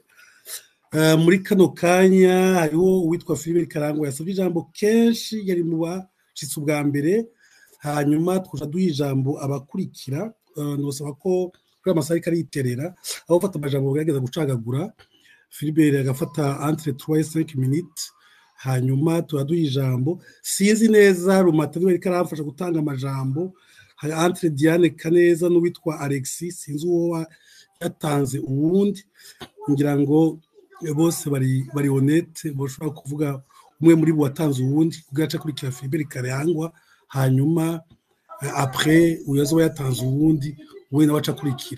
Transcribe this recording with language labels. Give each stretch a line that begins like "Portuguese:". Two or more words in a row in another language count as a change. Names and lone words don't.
Rundi: Muri kano kanya hariho uwitwa Philibert Karangwa yasabye ijambo kenshi, yari mu bashitse ubwa mbere, hanyuma twaja duha ijambo abakurikira. Ndabasaba ko kuri amasaha ariko ariterera aho ufata amajambo bagerageza gucagagura. Philibert agafata
French: entre 3 et 5 minutes,
Rundi: hanyuma turaduha ijambo. Sinzi neza Rumata niwe ariko aramfasha gutanga amajambo, hari entre Diane Kaneza n'uwitwa Alexis, sinzi uwo yatanze uwundi, ngira ngo bose bari honnête, boshobora kuvuga umwe muri bo watanze uwundi kugaca kurikira Philibert Karangwa, hanyuma après uyazo yatanze uwundi we nawe aca kurikira.